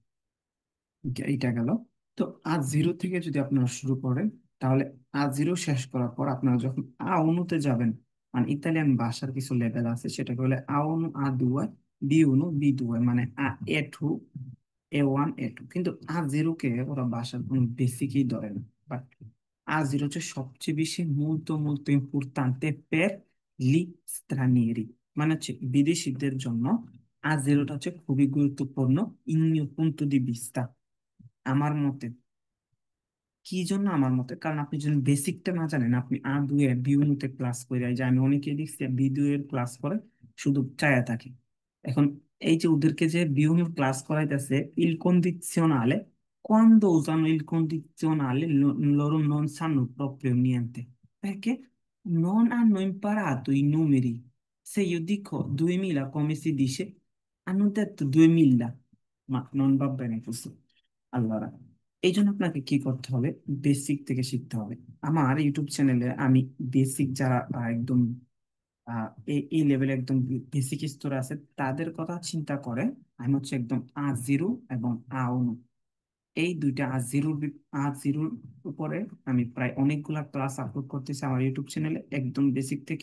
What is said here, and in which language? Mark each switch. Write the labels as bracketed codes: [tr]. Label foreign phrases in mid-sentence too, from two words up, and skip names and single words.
[bn] এইটা গেল। তো A0 থেকে যদি আপনারা শুরু করেন, তাহলে A0 শেষ করার পর আপনারা যখন A1 তে যাবেন, মানে ইতালিয়ান ভাষার কিছু লেভেল আছে, সেটাকে বলে A1 A2 B1 B2, মানে A2 A1 A2। কিন্তু A0 কে ওরা ভাষার কোনো বেসিকই ধরে না। বাট A0 হচ্ছে সবচেয়ে বেশি [it] molto importante per gli stranieri, [bn] মানে হচ্ছে বিদেশিদের জন্য। A0টা হচ্ছে খুবই গুরুত্বপূর্ণ [it] in mio punto di vista, [bn] আমার মতে। কি জন্য আমার মতে? কারণ আপনি যদি বেসিকটা না জানেন, আপনি A2 এর বিউনিতে ক্লাস করে, যে আমি অনেকে দেখছি B2 এর ক্লাস করে শুধু চায়া থাকে। এখন এই যে ওদেরকে যে বিউনির ক্লাস করাইতেছে, [it] il condizionale, quando usano il condizionale loro non sanno proprio niente, perché non hanno imparato i numeri. Se io dico 2000 come si dice, hanno detto 2000, ma non va bene così। Allora, [bn] এই জন্য আপনাকে কি করতে হবে? বেসিক থেকে শিখতে হবে। আমার ইউটিউব চ্যানেলে আমি বেসিক যারা একদম এই লেভেলে একদম বেসিক স্তরে আছে তাদের কথা চিন্তা করে আমি হচ্ছে একদম A0 এবং A1, এই দুইটা A0 উপরে আমি প্রায় অনেকগুলা ক্লাস আপলোড করতেছি আমার ইউটিউব চ্যানেলে, একদম বেসিক থেকে।